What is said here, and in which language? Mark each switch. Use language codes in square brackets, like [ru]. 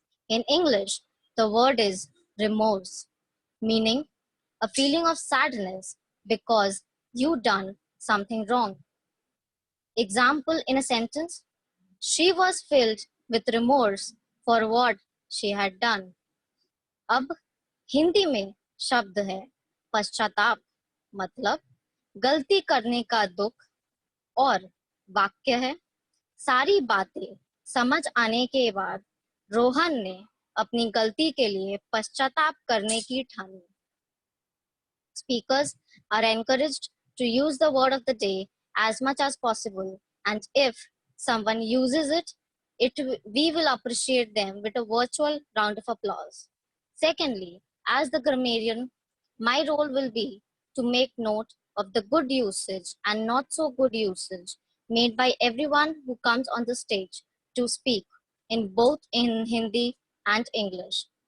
[en] In English, the word is remorse, meaning a feeling of sadness because you done something wrong. Example in a sentence, she was filled with remorse for what she had done. [hi] अब हिंदी में शब्द है पश्चाताप, मतलब गलती करने का दुख, और वाक्य है सारी बातें समझ आने के बाद रोहन ने अपनी गलती के लिए पश्चाताप करने की ठानी. [en] Speakers are encouraged to use the word of the day as much as possible, and if someone uses it, we will appreciate them with a virtual round of applause. Secondly, as the grammarian, my role will be to make note of the good usage and not so good usage made by everyone who comes on the stage to speak in both in Hindi and English.